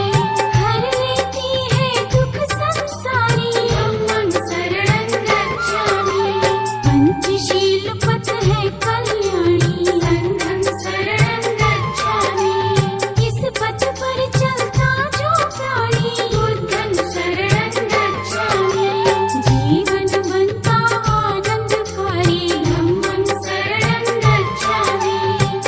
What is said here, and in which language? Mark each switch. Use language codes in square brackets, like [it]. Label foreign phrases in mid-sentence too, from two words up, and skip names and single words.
[hi] हर लेती है दुख संसारी, [pi] धम्मं शरणं गच्छामि। [hi] पंचशील पथ है कल्याणी, [pi] संघं शरणं गच्छामि। [hi] इस पथ पर चलता जो प्राणी, [pi] बुद्धं शरणं गच्छामि। [hi] जीवन बनता आनंदकारी, [pi] धम्मं शरणं गच्छामि।